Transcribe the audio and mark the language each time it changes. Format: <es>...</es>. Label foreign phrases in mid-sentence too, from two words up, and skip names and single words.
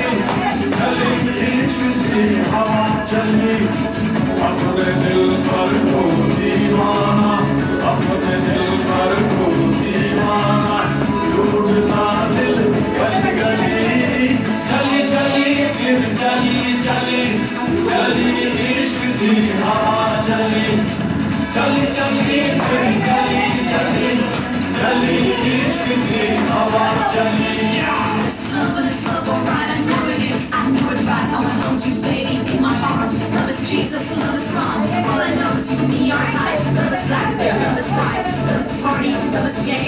<hi>चली इश्क की हवा चली अपने दिल पर को दीवाना अपने दिल पर को दीवाना टूटता दिल गली गली चली चली फिर चली चली चली इश्क की हवा चली चली चली फिर चली चली चली इश्क की हवा चली</hi> <en>This love, alright, I know it is. I know it right, how I hold you, baby, in my arms. Love is Jesus, love is fun. All I know is you and me are tight. Love is black, love is white. Love is party, love is gay.</en>